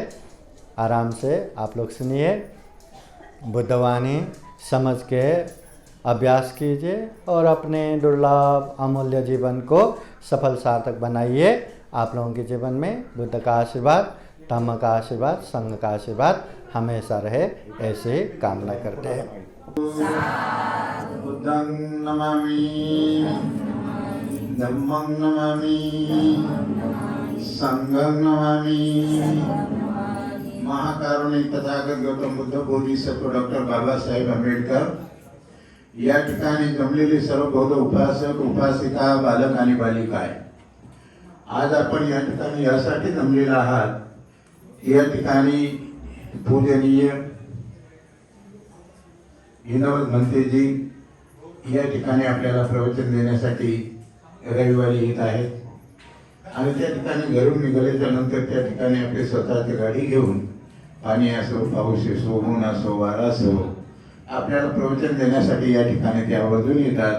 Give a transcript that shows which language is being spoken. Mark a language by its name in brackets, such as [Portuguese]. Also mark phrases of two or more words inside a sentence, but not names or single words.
[Hindi] आराम से आप लोग सुनिए, बुद्धवाणी समझ के अभ्यास कीजिए और अपने दुर्लभ अमूल्य जीवन को सफल सार्थक बनाइए। आप लोगों के जीवन में बुद्ध का आशीर्वाद, धम्म का आशीर्वाद, संघ का आशीर्वाद हमेशा रहे, ऐसे कामना करते हैं। [Pali] बुद्धं नमामि, धम्मं नमामि, संघं नमामि। [Marathi] महाकारुणिक तथागत गौतम बुद्ध बोधिसत्व डॉक्टर बाबासाहेब आंबेडकर या ठिकाणी जमलेले सर्व बौद्ध उपासक उपासिका, बालक आणि बालिका आहे। आज आपण या ठिकाणी यासाठी जमलेला आहात, या ठिकाणी पूजनीय हिनवत म्हणतेजी या ठिकाणी आपल्याला प्रवचन देण्यासाठी रविवारी येत आहेत आणि त्या ठिकाणी घरून निघाल्याच्या नंतर त्या ठिकाणी आपली स्वतःची गाडी घेऊन पाणी असो, पाऊस असो, ऊन असो, वारा असो, आपल्याला प्रवचन देण्यासाठी या ठिकाणी ते आवर्जून येतात।